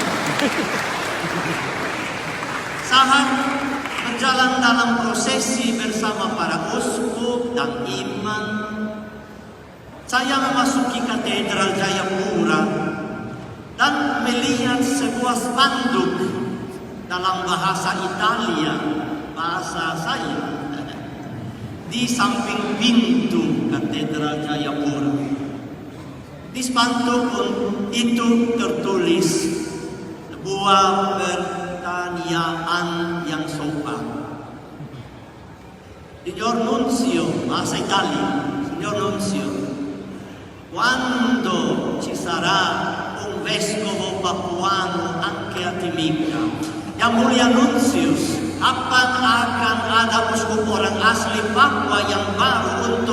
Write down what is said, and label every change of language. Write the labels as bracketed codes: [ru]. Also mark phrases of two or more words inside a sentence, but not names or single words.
[id] Saat berjalan dalam prosesi bersama para uskup dan imam, saya memasuki katedral Jayapura dan melihat sebuah spanduk dalam bahasa Italia, bahasa saya, di samping pintu katedral Jayapura. Di spanduk itu tertulis sebuah pertanyaan yang sopan. [it] Signor Nunzio, [id] bahasa Italia, [it] Signor Nunzio, quando ci sarà un vescovo papuano anche a Timika? [id] Yang mulia Nunzius, kapan akan ada uskup orang asli Papua yang baru